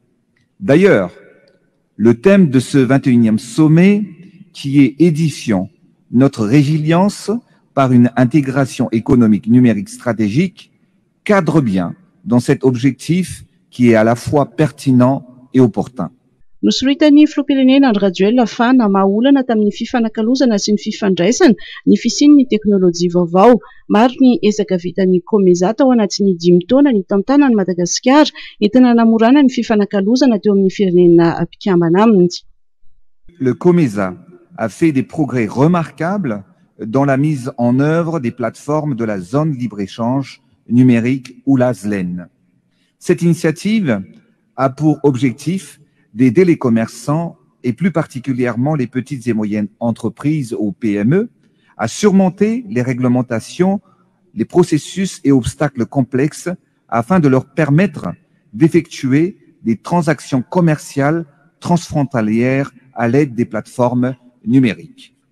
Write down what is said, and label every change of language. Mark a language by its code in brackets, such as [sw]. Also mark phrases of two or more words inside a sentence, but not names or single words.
[fr] D'ailleurs, le thème de ce 21e sommet, qui est édifiant notre résilience par une intégration économique numérique stratégique, cadre bien dans cet objectif qui est à la fois pertinent et opportun. [mg] Nosoloitan'ny filoham-pirenena Andry Rajoelina fa namaha-olana tamin'ny fifanakalozana sy ny fifandraisana ny fisian'ny teknôlôjia vaovao. Maro ny ezaka vitan'ny Komeza tao anatin'ny 5 taona ny tantanan'i Madagasikara entina namorana ny fifanakalozana teo amin'ny firenena mpikambana aminy. [fr] Le Komeza a fait des progrès remarquables dans la mise en œuvre des plateformes de la zone libre-échange numérique ou la ZLEN. Cette initiative a pour objectif d'aider les commerçants et plus particulièrement les petites et moyennes entreprises ou PME à surmonter les réglementations, les processus et obstacles complexes afin de leur permettre d'effectuer des transactions commerciales transfrontalières à l'aide des plateformes numériques.